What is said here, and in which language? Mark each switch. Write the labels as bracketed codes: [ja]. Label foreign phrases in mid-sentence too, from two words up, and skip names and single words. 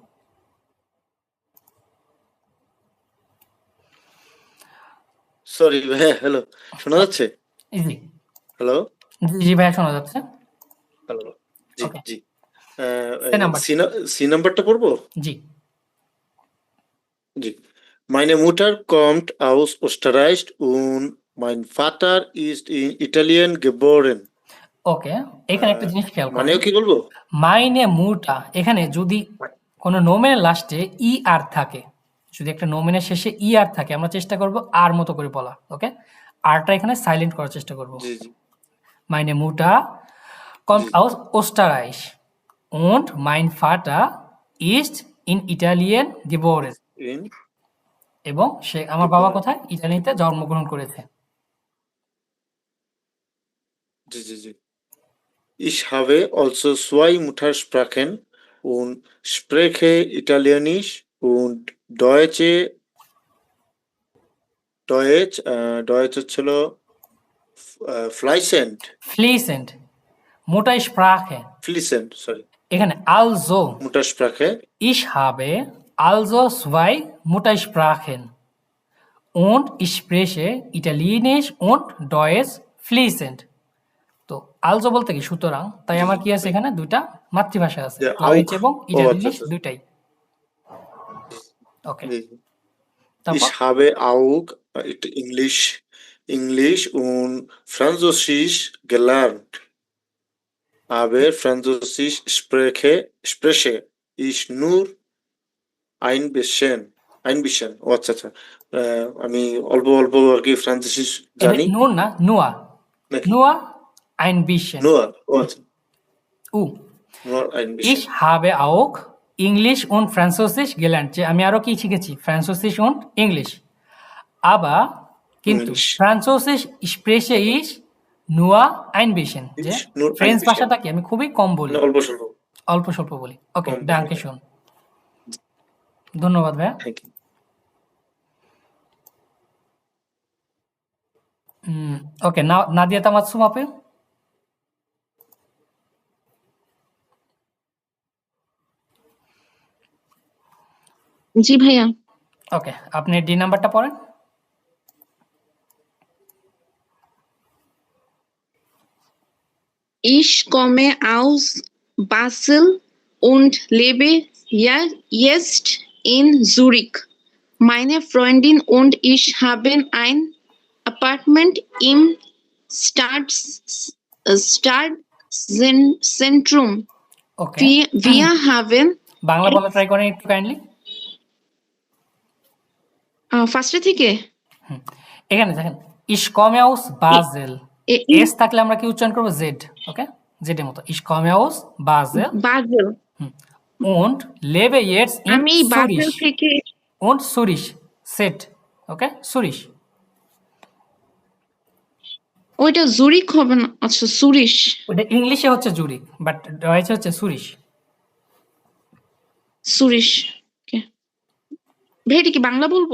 [bn] সরি ভাইয়া, হ্যালো, শোনা যাচ্ছে? ইজি, হ্যালো, জি ভাইয়া শোনা যাচ্ছে। হ্যালো, জি [en] Okay. [bn] জি। নাম্বার, সি নাম্বারটা পড়বো? জি। জি। [de] Meine Mutter kommt aus Österreich und mein Vater ist in Italien geboren. [bn] ওকে, এখানে একটা জিনিস খেয়াল করেন, মানেও কি বলবো? [de] Meine Mutter, [bn] এখানে যদি কোনো নোমেনের লাস্টে ই আর থাকে, যদি একটা নোমেনের শেষে ই আর থাকে, আমরা চেষ্টা করব আর মতো করে বলা। ওকে, আরটা এখানে সাইলেন্ট করার চেষ্টা করব। জি জি [de] Meine Mutter kommt aus Österreich und mein Vater ist in Italien geboren, in [bn] এবং সে, আমার বাবা কোথায়, ইতালিতে জন্মগ্রহণ করেছে। জি জি জি। [de] Ich habe also zwei Muttersprachen und spreche Italienisch und Deutsch হচ্ছিল fließend, Fließend, Muttersprache, sorry, [bn] এখানে also, [de] Muttersprache. ich habe also zwei Muttersprachen und ich spreche Italienisch und Deutsch fließend. [bn] তো also বলতে কি, সুতরাং, তাই আমার কি আছে, এখানে দুইটা মাতৃভাষা আছে, [en] Yeah, [de] ডয়েচ auch. [bn] এবং আচ্ছা, [de] ইটালিয়ানিশ, [bn] আচ্ছা। দুইটাই। ওকে, জি। তারপর [de] Ich habe auch Englisch und Französisch gelernt. Aber Französisch spreche ich nur ein bisschen. [bn] ও আচ্ছা আচ্ছা। আমি অল্প অল্প আর কি ফ্রান্সিস জানি। নুন না, নুয়া, নাকি? [de] নুয়া ein bisschen, Nur, [bn] ও আচ্ছা। [de] Nur ein Ich bisschen. habe auch Englisch und Französisch gelernt, [bn] যে আমি আরো কি শিখেছি, [de] Französisch und English, aber কিন্তু [en] English. [de] Französisch spreche ich nur ein bisschen, যে Nur ein [bn] ফ্রেঞ্চ [de] bisschen. [bn] ভাষাটা কি আমি খুবই কম বলি, না, অল্প স্বল্প। অল্প স্বল্প বলি। ওকে, কম বলি। [de] Danke schön, [bn] ধন্যবাদ ভাইয়া। [en] Thank you. [bn] ওকে, নাদিয়া তামাতসুম আপু, জি ভাইয়া। ওকে, আপনি ডি নাম্বারটা পড়েন। [de] Ich komme aus Basel und lebe jetzt in Zurich. Meine Freundin und ich haben ein Apartment im Stadtzentrum. [bn] ওকে, [de] Wir haben [bn] বাংলা বলা ট্রাই করেন একটু কাইন্ডলি। ফার্স্টে থেকে এখানে দেখেন, [de] Ich komme aus Basel, [bn] এ- এস থাকলে আমরা কি উচ্চারণ করবো? জেড। ওকে, জেডের মতো [de] Ich komme aus Basel [bn] বাজেল। [de] und lebe jetzt in [bn] আমি বাজেল [de] Zürich [bn] থেকে und Zürich সেট। ওকে, সুরিশ। ওইটা জুরিক হবে না? আচ্ছা, সুরিশ। ওটা ইংলিশে হচ্ছে জুরিক, বাট ডয়েচে হচ্ছে সুরিশ। সুরিশ। ওকে ভাই, এটা কি বাংলা বলবো?